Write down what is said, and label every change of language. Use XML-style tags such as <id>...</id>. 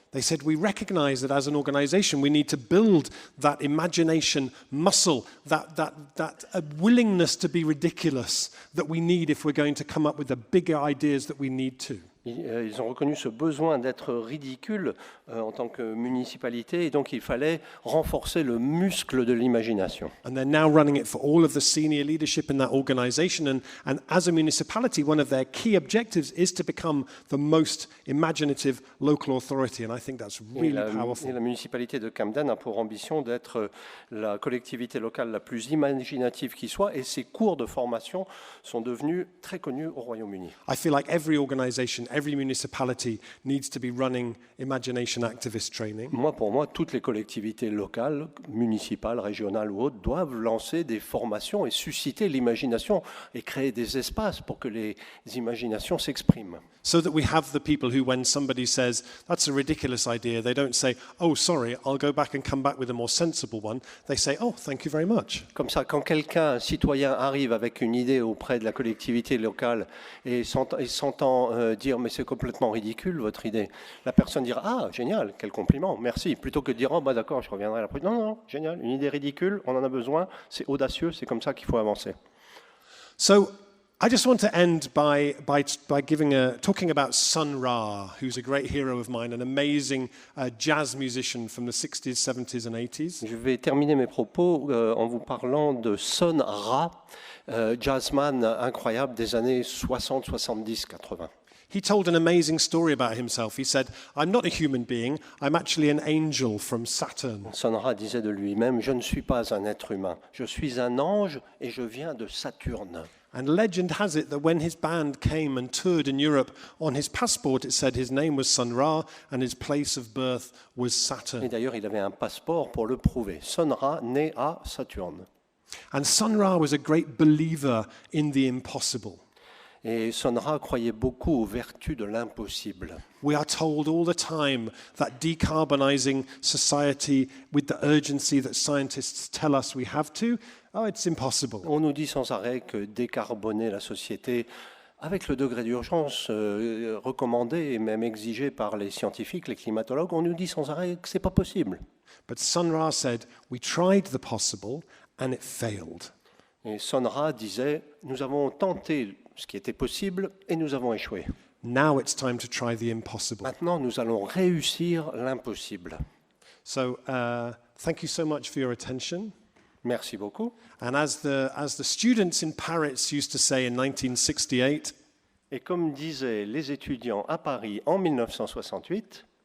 <en>They said, we recognize that as an organization, we need to build that imagination muscle, that willingness to be ridiculous that we need if we're going to come up with the bigger ideas that we need to.</en> <fr>Ils ont reconnu ce besoin d'être ridicule en tant que municipalité, et donc il fallait renforcer le muscle de l'imagination.</fr> <en>And they're now running it for all of the senior leadership in that organization. And as a municipality, one of their key objectives is to become the most imaginative local authority. And I think that's really powerful.</en> <fr>Et la municipalité de Camden a pour ambition d'être la collectivité locale la plus imaginative qui soit, et ses cours de formation sont devenus très connus au Royaume-Uni.</fr> <en>I feel like every organization, every municipality needs to be running imagination activist training.</en> <fr>Pour moi, toutes les collectivités locales, municipales, régionales ou autres, doivent lancer des formations et susciter l'imagination et créer des espaces pour que les imaginations s'expriment.</fr> <en>So that we have the people who, when somebody says, that's a ridiculous idea, they don't say, oh, sorry, I'll go back and come back with a more sensible one. They say, oh, thank you very much.</en> <fr>Comme ça, quand quelqu'un, un citoyen, arrive avec une idée auprès de la collectivité locale et s'entend dire, mais c'est complètement ridicule votre idée, la personne dira, ah, génial, quel compliment, merci. Plutôt que de dire, oh, bah d'accord, je reviendrai la prochaine. Non, génial, une idée ridicule, on en a besoin, c'est audacieux, c'est comme ça qu'il faut avancer.</fr> <en>So, I just want to end by talking about Sun Ra, who's a great hero of mine, an amazing jazz musician from the 60s, 70s and 80s.</en> <fr>Je vais terminer mes propos en vous parlant de Sun Ra, jazzman incroyable des années 60, 70, 80.</fr> <en>He told an amazing story about himself. He said, I'm not a human being, I'm actually an angel from Saturn.</en> <fr>Sun Ra disait de lui-même, je ne suis pas un être humain, je suis un ange et je viens de Saturne.</fr> <en>And legend has it that when his band came and toured in Europe, on his passport it said his name was Sun Ra and his place of birth was Saturn.</en> <fr>Et d'ailleurs, il avait un passeport pour le prouver. Sun Ra, né à Saturne.</fr> <en>And Sun Ra was a great believer in the impossible.</en> <fr>Et Sun Ra croyait beaucoup aux vertus de l'impossible.</fr> <en>We are told all the time that decarbonizing society with the urgency that scientists tell us we have to, it's impossible.</en> <fr>On nous dit sans arrêt que décarboner la société avec le degré d'urgence recommandé et même exigé par les scientifiques, les climatologues, on nous dit sans arrêt que c'est pas possible.</fr> <en>But Sun Ra said, we tried the possible and it failed.</en> <fr>Et Sun Ra disait, nous avons tenté ce qui était possible et nous avons échoué.</fr> <en>Now it's time to try the impossible.</en> <fr>Maintenant, nous allons réussir l'impossible.</fr> <en>So, thank you so much for your attention.</en> <fr>Merci beaucoup.</fr> <en>And as the students in Paris used to say in 1968,</en> <fr>et comme disaient les étudiants à Paris en 1968,</fr>